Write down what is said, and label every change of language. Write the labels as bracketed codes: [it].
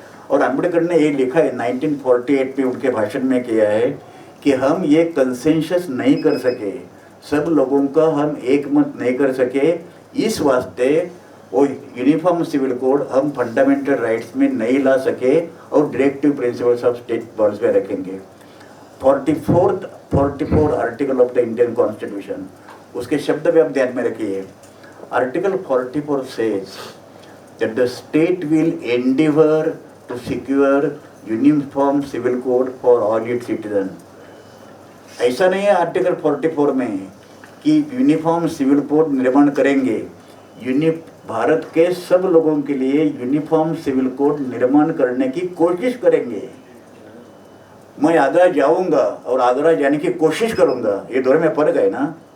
[hi] और अम्बेडकर ने ये लिखा है 1948 में उनके भाषण में किया है कि हम ये कंसेंसस नहीं कर सके, सब लोगों का हम एक मत नहीं कर सके, इस वास्ते वो यूनिफॉर्म सिविल कोड हम फंडामेंटल राइट्स में नहीं ला सके और directive principles of state policy में रखेंगे। 44 article of the Indian constitution, उसके शब्द भी आप ध्यान में रखिए। [en] Article 44 says that the state will endeavour to secure uniform civil code for all its citizens। [hi] ऐसा नहीं है आर्टिकल 44 में कि यूनिफॉर्म सिविल कोड निर्माण करेंगे, भारत के सब लोगों के लिए यूनिफॉर्म सिविल कोड निर्माण करने की कोशिश करेंगे। मैं आगरा जाऊंगा और आगरा जाने की कोशिश करूंगा, ये दोनों में फर्क है ना।